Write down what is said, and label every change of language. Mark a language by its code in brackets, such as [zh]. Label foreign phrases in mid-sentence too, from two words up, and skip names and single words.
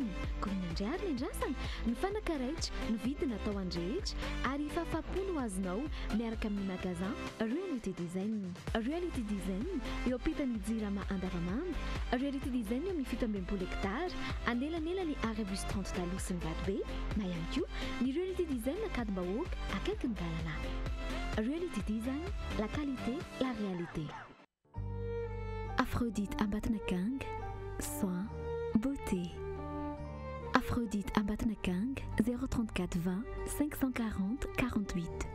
[mg] Koa ny andriary ny andrasana, ny fanaka raitra, ny vidiny atao andrehetra ary fahafapo no azonao miaraka amin'ny magasin Reality Design. Reality Design eo ampitan'ny jirama andavamamba. Reality Design eo amin'ny 17 hectare, anelanelany Arabus 30 taloha sy ny Vatobe, na ihany koa ny Reality Design Akadimbahoaka akaiky ny Galana. Reality Design, [fr] la qualité, la réalité. Aphrodite Ambatnakang, soin, beauté. Aphrodite Ambatnakang, 034 20 540 48.